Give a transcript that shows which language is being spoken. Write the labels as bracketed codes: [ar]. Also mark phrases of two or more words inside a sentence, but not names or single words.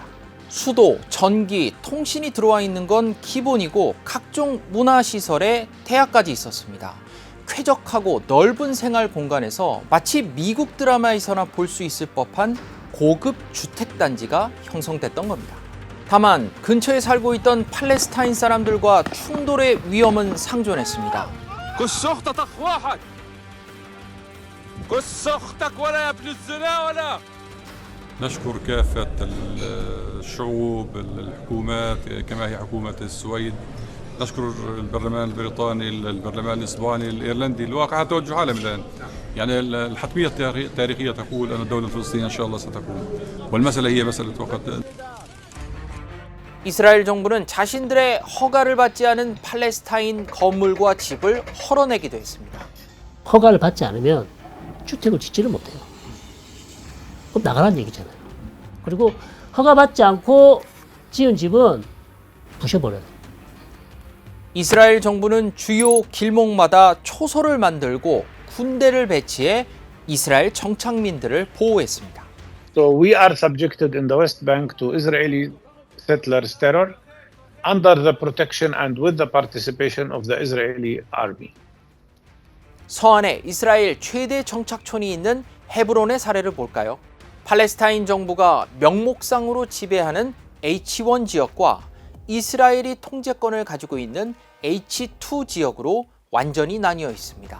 [ko] 수도, 전기, 통신이 들어와 있는 건 기본이고 각종 문화시설에 대학까지 있었습니다. 쾌적하고 넓은 생활 공간에서 마치 미국 드라마에서나 볼 수 있을 법한 고급 주택단지가 형성됐던 겁니다. 다만 근처에 살고 있던 팔레스타인 사람들과 충돌의 위험은 상존했습니다. [ar] نشكر كافة الشعوب الحكومات كما هي حكومة السويد نشكر البرلمان البريطاني، البرلمان الإسباني، الإيرلندي، الواقع توجه عالمي الآن. يعني الحتمية التاريخية تقول أن الدولة الفلسطينية إن شاء الله ستكون. والمسألة هي مسألة وقت. [ko] 이스라엘 정부는 자신들의 허가를 받지 않은 팔레스타인 건물과 집을 헐어내기도 했습니다. 허가를 받지 않으면 주택을 짓지를 못해요. 그럼 나가라는 얘기잖아요. 그리고 허가받지 않고 지은 집은 부셔버려요. 이스라엘 정부는 주요 길목마다 초소를 만들고 군대를 배치해 이스라엘 정착민들을 보호했습니다. [en] So we are subjected in the West Bank to Israeli settlers' terror under the protection and with the participation of the Israeli army. [ko] 서안에 이스라엘 최대 정착촌이 있는 헤브론의 사례를 볼까요? 팔레스타인 정부가 명목상으로 지배하는 H1 지역과 이스라엘이 통제권을 가지고 있는 H2 지역으로 완전히 나뉘어 있습니다.